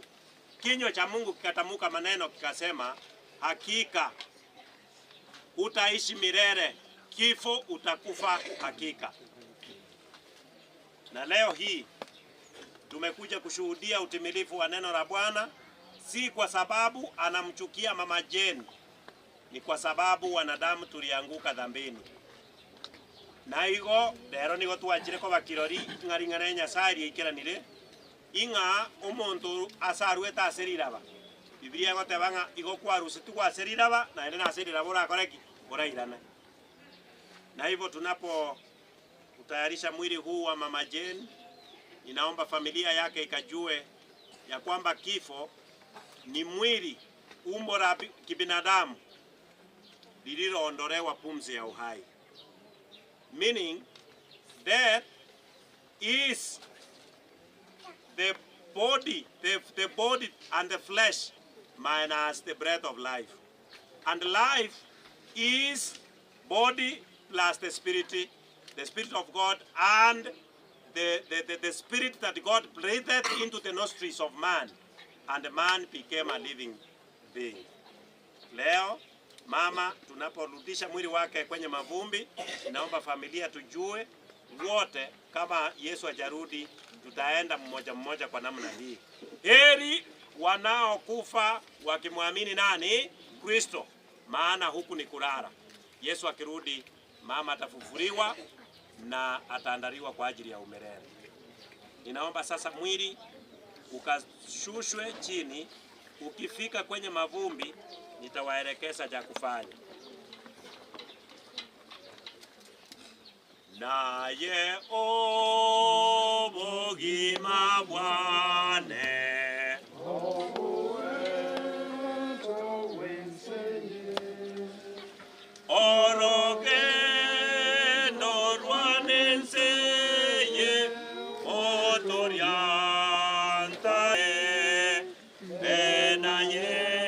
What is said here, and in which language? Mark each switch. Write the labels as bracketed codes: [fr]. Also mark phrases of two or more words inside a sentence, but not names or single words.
[sw] Kinywa cha Mungu kikatamuka maneno kikasema, hakika utaishi milele, kifo utakufa hakika. Na leo hii tumekuja kushuhudia utimilifu wa neno la Bwana, si kwa sababu anamchukia mama Jane, ni kwa sababu wanadamu tulianguka dhambini. [guz] Na igo lero nigo twachire ko bakirori ngaringana Nyasaye ikiranire inga omuntu asarweta aseriraba. Biblia gotebanga igo kwarusi tu aseriraba na ende na aseriraba ora koreki orairana. [sw] Na hivyo tunapo utayarisha mwili huu wa mama Jane, ninaomba familia yake ikajue ya kwamba kifo ni mwili umbo la kibinadamu lililoondolewa pumzi ya uhai. [en] Meaning death is the body and the flesh minus the breath of life. And life is body plus the spirit of God, and the spirit that God breathed into the nostrils of man, and man became a living being. [sw] Leo mama tunaporudisha mwili wake kwenye mavumbi, naomba familia tujue wote kama Yesu ajarudi tutaenda mmoja mmoja kwa namna hii. Heri wanaokufa wakimwamini nani? Kristo. Maana huku ni kulala. Yesu akirudi mama atafufuliwa na ataandaliwa kwa ajili ya umelele. Ninaomba sasa mwili ukashushwe chini, ukifika kwenye mavumbi nitawaelekeza cha kufanya. [guz] Naye obogima bwane oroge norwanenseye otorianta benaye